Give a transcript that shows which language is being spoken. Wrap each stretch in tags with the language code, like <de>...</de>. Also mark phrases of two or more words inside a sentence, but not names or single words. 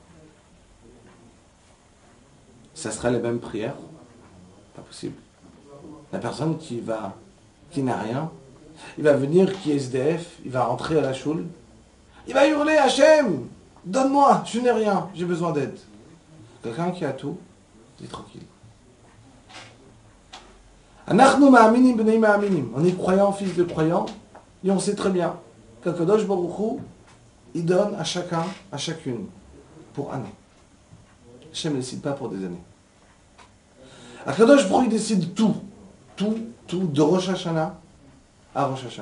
<fr>Ça sera les mêmes prières? Pas possible. La personne qui n'a rien, il va venir, qui est SDF, il va rentrer à la choule, il va hurler Hachem, donne-moi, je n'ai rien, j'ai besoin d'aide. Quelqu'un qui a tout, il est tranquille.</fr> <he>אנחנו מאמינים בני מאמינים.</he> <fr>On est croyants, fils de croyants, et on sait très bien qu'</fr> <he>הקדוש ברוך הוא,</he> <fr>il donne à chacun, à chacune, pour année. Hachem ne décide pas pour des années.</fr> <he>הקדוש ברוך הוא,</he> <fr>il décide tout, de Rosh Hashanah à Rosh Hashanah.</fr>